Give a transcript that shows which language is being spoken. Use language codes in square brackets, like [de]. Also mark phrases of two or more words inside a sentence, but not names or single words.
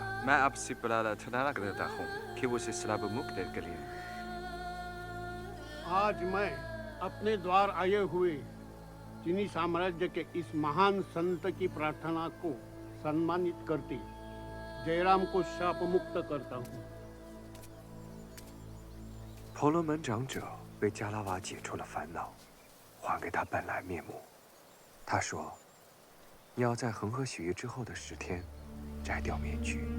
[hi] मैं आपसे प्रार्थना करता हूँ कि उसे श्राप मुक्त करें। आज मैं अपने द्वार आए हुए चीनी साम्राज्य के इस महान संत की प्रार्थना को सम्मानित करती जयराम को शाप मुक्त करता हूँ। [zh] 婆罗门长者为加拉瓦解除了烦恼，还给他本来面目。他说：“要在恒河许愿之后的10天，摘掉面具。”